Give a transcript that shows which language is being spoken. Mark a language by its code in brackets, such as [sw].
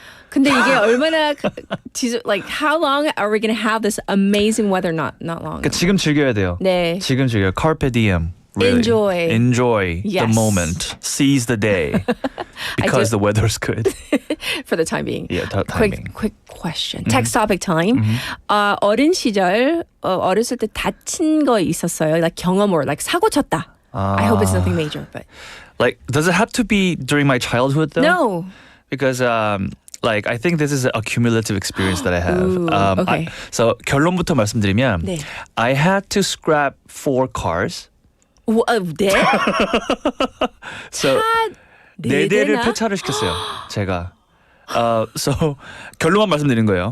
[ko] 근데 이게 얼마나 [en] like how long are we going to have this amazing weather not long? [ko] 지금 즐겨야 돼요. 네. 지금 즐겨. [la] Carpe diem. [en] Really. Enjoy Yes. the moment. Seize the day. Because the weather's good. For the time being. Yeah, timing. Quick question. Text topic time. [ko] 어린 시절 어렸을 때 다친 거 있었어요? [en] Like 경험 or like [ko] 사고 쳤다. [en] I hope it's nothing major, but Like, does it have to be during my childhood though? No. Because I think this is a cumulative experience that I have. Ooh, okay. [ko] So 결론부터 말씀드리면 네. [en] I had to scrap 4 cars. [ko] 네? [en] So [ko] 네 4대를 대나? 폐차를 시켰어요. 제가. So 결론만 말씀드린 거예요.